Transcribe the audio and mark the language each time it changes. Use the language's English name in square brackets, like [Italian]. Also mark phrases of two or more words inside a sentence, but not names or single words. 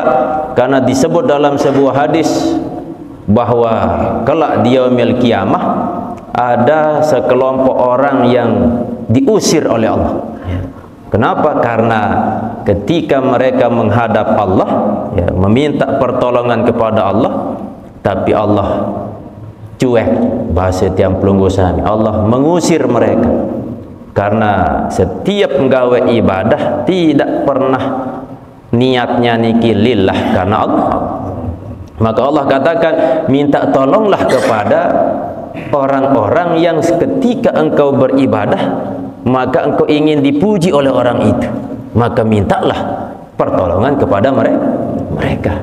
[Indonesian] Karena disebut dalam sebuah hadis bahwa kelak di yaumil qiyamah ada sekelompok orang yang diusir oleh Allah. Kenapa? Karena ketika mereka menghadap Allah, meminta pertolongan kepada Allah, tapi Allah cuek, bahasa [Sasak] tiang pelunggu sami, [Indonesian] Allah mengusir mereka. Karena setiap nggawe ibadah tidak pernah niatnya niki lillah, karena Allah. Maka Allah katakan, minta tolonglah kepada orang-orang yang ketika engkau beribadah maka engkau ingin dipuji oleh orang itu, maka mintalah pertolongan kepada mereka.